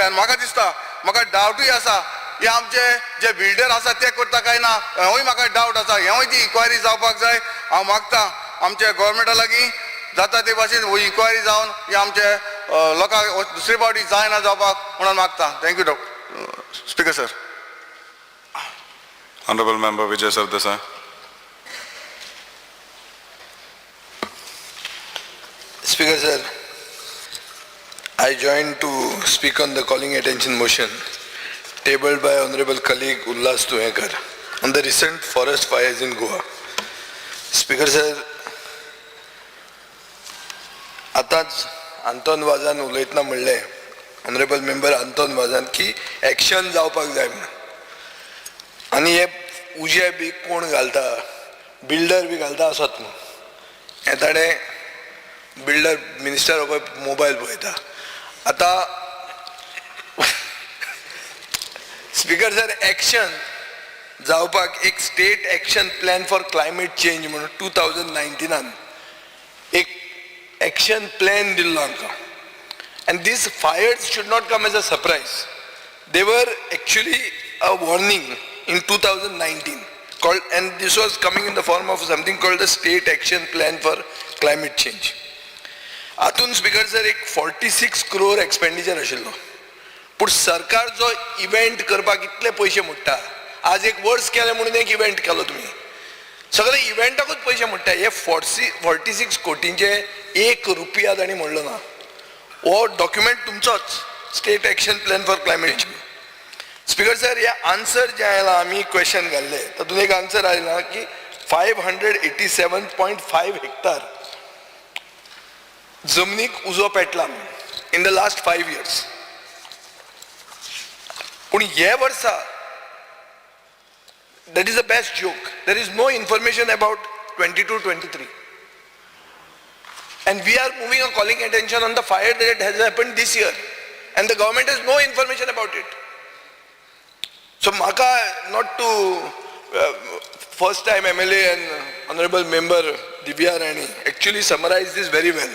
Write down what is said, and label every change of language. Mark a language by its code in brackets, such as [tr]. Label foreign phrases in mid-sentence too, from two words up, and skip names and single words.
[kok] आनी म्हाका दिसता, म्हाका डावटूय आसा हे आमचे जे बिल्डर आसा ते करता काय ना, हेवूय म्हाका डावट आसा. हेवूय ती इन्क्वायरी जावपाक जाय. हांव मागता आमच्या गोवोरमेंटा लागीं जाता ते भाशेन हो इन्क्वायरी जावन हे आमचे लोकांक दुसरे फावटी जायना जावपाक म्हणून मागता. [en] thank you speaker sir. Honorable Member Vijay Sardesai. Speaker sir, I join to speak on the calling attention motion tabled by Honorable colleague Ullas Tuekar on the recent forest fires in Goa. Speaker sir, [kok] आताच आंतोन वाजान उलयतना म्हणलें [en] honorable member [kok] आंतोन वाजान की एक्शन जावपाक जाय म्हणून. आनी हे उजे बी कोण घालता, बिल्डर बी घालता आसत न्हू. हें ताणें बिल्डर मिनिस्टर पळय मोबायल पळयता. आतां स्पिकर सर, एक्शन जावपाक एक स्टेट [en] action plan [kok] फॉर क्लायमेट चेंज म्हणून 2019 एक एक्शन प्लॅन दिल्लो आमकां. [en] And these fires should not come as a surprise. They were actually a warning in 2019 called, and this was coming in the form of something called the State Action Plan for Climate Change. [kok] हातून स्पिकर सर एक 46 crore एक्सपेंडिचर आशिल्लो. पूण सरकार जो इव्हेंट करपाक इतले पयशे मोडटा, आज एक वर्स केले म्हणून एक इव्हेंट केलो तुमी, सगळे इव्हेंटाकूच पयशे मोडटा. हे 46 कोटींचे 1 रुपया ताणी म्हणलो ना. हो डॉक्युमेंट तुमचोच स्टेट एक्शन प्लॅन फॉर क्लायमेट चेंज. स्पिकर सर, ह्या आन्सर जे आयला आमी क्वेश्चन घाल्ले तातूंत एक आन्सर आयला की 587.5 हेक्टर जमनीक उजो पेटला [en] in the last 5 years. [kok] पूण हे वर्सा [en] that is the best joke. There is no information about 22-23. And we are moving a calling attention on the fire that has happened this year. And the government has no information about it. So Maka, not to first time MLA and Honorable Member Divya Rani actually summarized this very well.